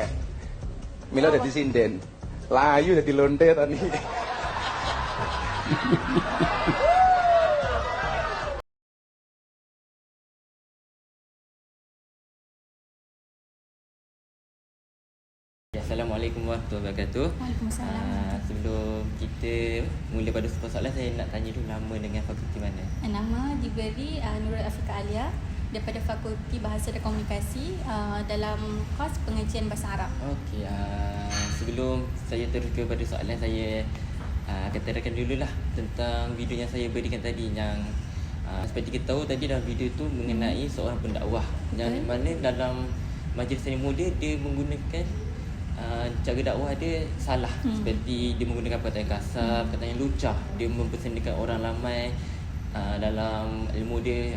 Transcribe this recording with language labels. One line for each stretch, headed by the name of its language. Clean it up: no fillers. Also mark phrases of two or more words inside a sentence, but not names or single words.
Javanese: Mila dadi sinden. Layu dadi lonte ta niki.
Arabic: السلام عليكم ورحمة الله وبركاته. وعليكم السلام.
Malay: Sebelum kita mula pada soalan, saya nak tanya dulu nama dengan fakulti mana? Nama diberi Nurul Afrika Alia daripada Fakulti Bahasa dan Komunikasi dalam kos pengajian bahasa Arab. Okey, sebelum saya terus kepada soalan, saya katakan dululah tentang video yang saya berikan tadi yang seperti kita tahu tadi dalam video tu mengenai seorang pendakwah yang mana dalam majlis seni muda dia menggunakan cara dakwah dia salah, seperti dia menggunakan perkataan kasar, perkataan yang lucah, dia mempersendakan orang ramai dalam ilmu dia.